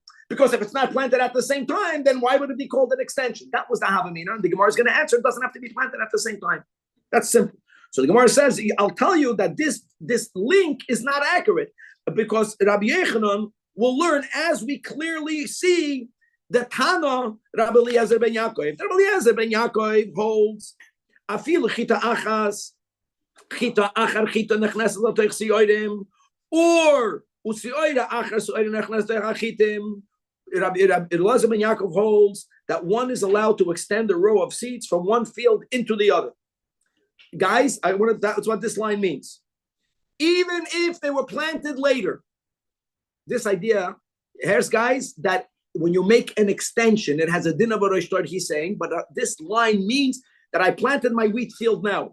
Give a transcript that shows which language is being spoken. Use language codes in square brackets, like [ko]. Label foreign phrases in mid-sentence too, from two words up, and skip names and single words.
[en] Because if it's not planted at the same time, then why would it be called an extension? That was the Havamina. And the Gemara is going to answer, it doesn't have to be planted at the same time. That's simple. So the Gemara says, I'll tell you that this link is not accurate, because Rabbi Yechanan will learn, as we clearly see, the Tana Rabbi Eliezer ben Yaakov. [he] Rabbi Eliezer ben Yaakov holds אפילו חיטה אחת חיטה אחר חיטה נכנס לתוך שעורים או שעורה אחר שעורים נכנס לתוך החיטים. [en] Rabbi Eliezer ben Yaakov holds that one is allowed to extend a row of seeds from one field into the other. Guys, that's what this line means. Even if they were planted later, this idea, here's guys, that when you make an extension, it has a din of a Reish Torah, he's saying, but this line means that I planted my wheat field now.